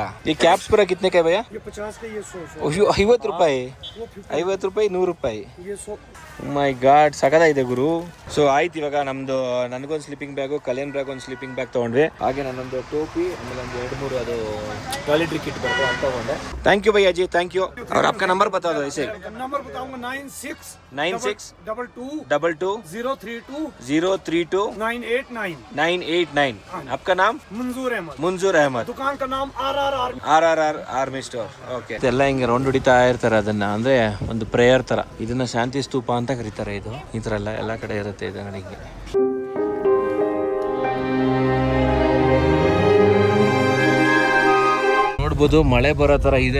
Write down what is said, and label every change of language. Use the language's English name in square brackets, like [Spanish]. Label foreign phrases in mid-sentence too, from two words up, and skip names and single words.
[Kannada] ಈ ಕ್ಯಾಪ್ಸ್ ಪೂರ [Hindi] कितने के भैया? [Kannada] 50 ರೂಪಾಯಿ, 50 ರೂಪಾಯಿ, 100 ರೂಪಾಯಿ. [English] my god, [Kannada] ಸಖತ್ತಾಗಿದೆ ಗುರು. ಸೊ ಆಯ್ತು, ಇವಾಗ ನಮ್ದು ನನಗೊಂದು [English] sleeping bagು, [Kannada] ಕಲ್ಯಾಣ್ ಬ್ಯಾಗ್ ಒಂದು [English] sleeping bag [Kannada] ತೊಗೊಂಡ್ವಿ. ಹಾಗೆ ನಾನೊಂದು ಟೋಪಿ, ಆಮೇಲೆ ಒಂದು 2-3 ಅದು [English] toiletry kit [Kannada] ಬರ್ತದೆ ಅಂತ ತೊಗೊಂಡೆ. [English] thank you [Hindi] भैया जी, [English] thank you. [Hindi] और आपका नंबर बता दो ऐसे. नंबर बताऊंगा 96 22 032 032 989. 989. आपका नाम? मंजूर अहमद. दुकान का नाम [Kannada] RRR ಆರ್ಮಿ ಸ್ಟೋರ್. ಓಕೆ. ಎಲ್ಲ ಹಿಂಗೆ ರೌಂಡ್ ಹೊಡಿತಾ ಇರ್ತಾರೆ ಅದನ್ನ. ಅಂದ್ರೆ ಒಂದು ಪ್ರೇಯರ್ ತರ. ಇದನ್ನ ಶಾಂತಿ ಸ್ತೂಪ ಅಂತ ಕರೀತಾರೆ. ಇದು ಈ ತರ ಎಲ್ಲ ಕಡೆ ಇರುತ್ತೆ ಇದು ನನಗೆ. ನೋಡ್ಬೋದು ಮಳೆ ಬರೋ ಥರ ಇದೆ.